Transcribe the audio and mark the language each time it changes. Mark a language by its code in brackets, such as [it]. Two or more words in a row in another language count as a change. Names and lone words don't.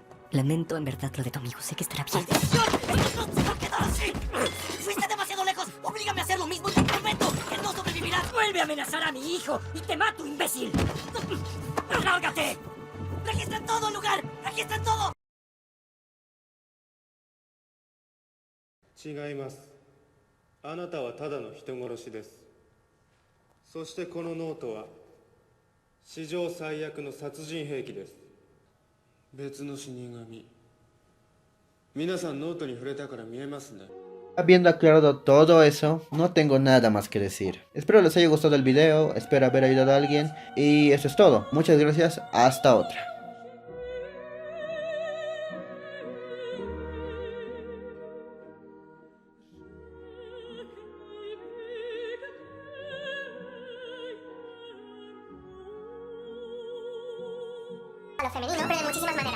[es] Lamento en verdad lo de tu amigo. Sé que estará bien. ¡Maldición! ¡No se va a quedar así! ¡Fuiste demasiado lejos! ¡Oblígame a hacer lo mismo y te prometo que no sobrevivirás! ¡Vuelve a amenazar a mi hijo y te mato, imbécil! ¡Lárgate! ¡Registra todo, lugar! ¡Registra todo! [ja] 違います。あなたはただの人殺しです。そしてこのノートは史上最悪の殺人兵器です。別の死神。皆さんノートに触れたから見えますね。 [es] Habiendo aclarado todo eso, no tengo nada más que decir. Espero les haya gustado el video, espero haber ayudado a alguien y eso es todo. Muchas gracias, hasta otra. A lo femenino, pero de muchísimas maneras.